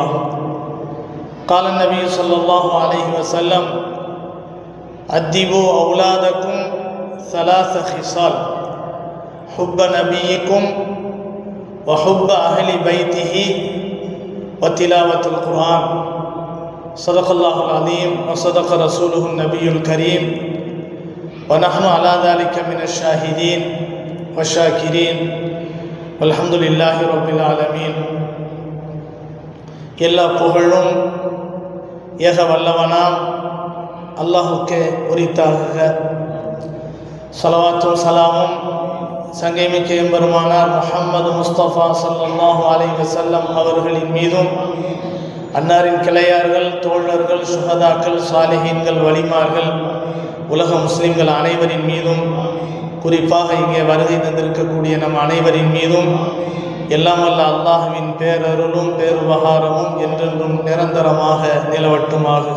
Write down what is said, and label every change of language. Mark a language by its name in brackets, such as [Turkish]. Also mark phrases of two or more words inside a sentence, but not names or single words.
[Arabic] قال النبي صلى الله عليه وسلم: أدبوا أولادكم ثلاث خصال: حب نبيكم وحب أهل بيته وتلاوة القرآن. صدق الله العظيم وصدق رسوله النبي الكريم ونحن على ذلك من الشاهدين والشاكرين والحمد لله رب العالمين. [Tamil] எல்லா புகழும் ஏக வல்லவனாம் அல்லாஹுக்கே உரித்தாக. ஸலவாத்தும் சலாமும் சங்கைமிக்க எம்பெருமானார் முஹம்மது முஸ்தபா [Arabic] صلى الله عليه وسلم [Tamil] அவர்களின் மீதும், அன்னாரின் கிளையார்கள், தோழர்கள், சுஹதாக்கள், சாலிஹீன்கள், வலிமார்கள், உலக முஸ்லிம்கள் அனைவரின் மீதும், குறிப்பாக இங்கே வருகை தந்திருக்கக்கூடிய நம் அனைவரின் மீதும் எல்லாம் வல்ல அல்லாஹ்வின் பேரருளும் பேருபகாரமும் என்றென்றும் நிரந்தரமாக நிலவட்டுமாகுக.